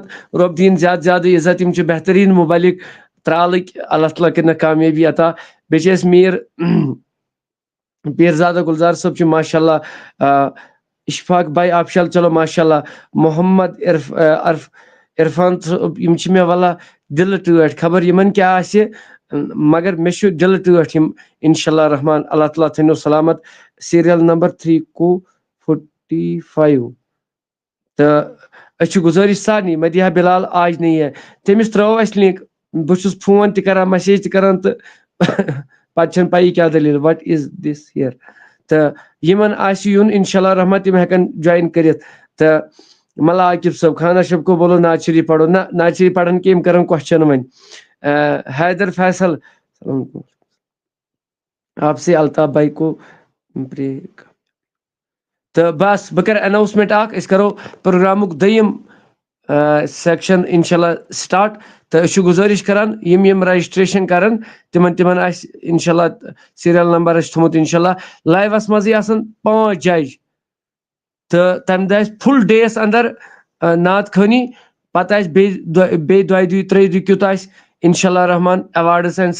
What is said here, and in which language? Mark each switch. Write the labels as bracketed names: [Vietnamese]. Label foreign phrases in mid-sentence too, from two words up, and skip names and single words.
[Kashmiri] رۄب دِیِن زیادٕ زیادٕ عزت یِم چھِ بہتریٖن مُبلِک ترٛالٕکۍ اللہ تعالیٰ کٔرِنکھ کامیٲبی عطا بیٚیہِ چھِ اَسہِ پیٖرزادہ گُلزار صٲب چھُ [Arabic] ماشاء اللہ [Kashmiri] اشفاق باے آفشل چلو [Arabic] ماشاء اللہ [Kashmiri] محمد عرفان صٲب یِم چھِ مےٚ واللہ دِلہٕ ٹٲٹھۍ خبر یِمن کیٛاہ آسہِ مگر مےٚ چھُ دِلہٕ ٹٲٹھۍ یِم [Arabic] انشاء اللہ رحمان [Kashmiri] اللہ تعالیٰ تھٲینو سلامت سیریل نمبر 3:45 تہٕ أسۍ چھِ گُزٲرِش سارنٕے مدیحہ بلال [Urdu] آج نہیں ہے [Kashmiri] تٔمِس ترٲو اَسہِ لِنک بہٕ چھُس فون تہِ کران میسیج تہِ کران تہٕ پتہٕ چھنہٕ پیی کیٛاہ دٔلیٖل [English] What is this here [Kashmiri] تہٕ یِمن آسہِ یُن [Arabic] انشاء اللہ رحمان [Kashmiri] تِم ہٮ۪کن جویِن کٔرِتھ تہٕ ملا عاقب صٲب خان اشرف [Urdu] کو بولو نعت شریٖف پڑھو نہ [Kashmiri] نعت شریٖف پڑھن کہِ یِم کرن کوسچن وۄنۍ حیدر فیصل [Urdu] آپ سے الطاف بھائی کو [Kashmiri] تہٕ بس بہٕ کرٕ اناؤنسمنٹ اکھ أسۍ کرو پروگرامُک دوٚیِم سیکشن [Arabic] انشاء اللہ [Kashmiri] سٹارٹ تہٕ أسۍ چھِ گُزٲرِش کران یِم رجسٹریشن کرن تِمن آسہِ انشاء اللہ سیریل نمبر آسہِ تھوٚمُت انشاء اللہ لایوس منٛزٕے آسن 5 جج تہٕ تمہِ دۄہ آسہِ فُل ڈییس اندر نعت خٲنی پتہٕ آسہِ بیٚیہِ 2 3 کیُتھ آسہِ [Arabic] انشاء اللہ رحمان [English] awards and